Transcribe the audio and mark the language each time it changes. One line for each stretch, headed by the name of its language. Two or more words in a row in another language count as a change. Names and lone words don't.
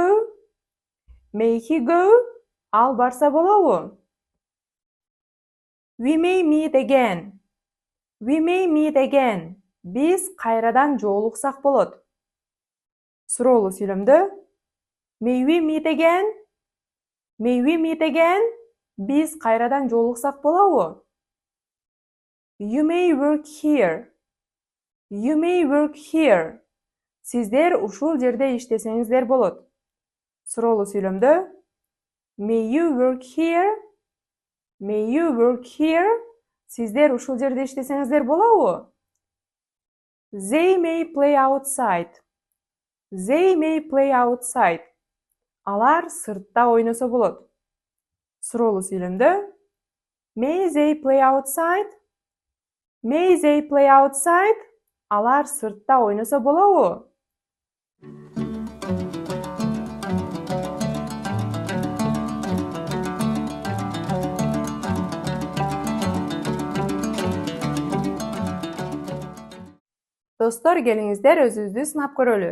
English: May he go?
Kyrgyz: Ал барса болобу?
English: We may meet again. We may meet again.
Kyrgyz: Биз кайрадан жолуксак болот. Суроолуу сүйлөмдө
English: May we meet again? May we meet again?
Kyrgyz: Биз кайрадан жолуксак болобу?
English: You may work here. You may work here.
Kyrgyz: Сиздер ушул жерде иштесеңиздер болот. Суроолуу сүйлөмдө
English: May you work here? May you work here?
Kyrgyz: Сиздер ушул жерде иштесеңиздер болобу?
English: They may play outside. They may play outside.
Kyrgyz: Алар сыртта ойносо болот. Суроолуу сүйлөмдө
English: May they play outside? May they play outside?
Kyrgyz: Алар сыртта ойносо болобу? Достор, келиңиздер өзүбүздү сынап көрөлү.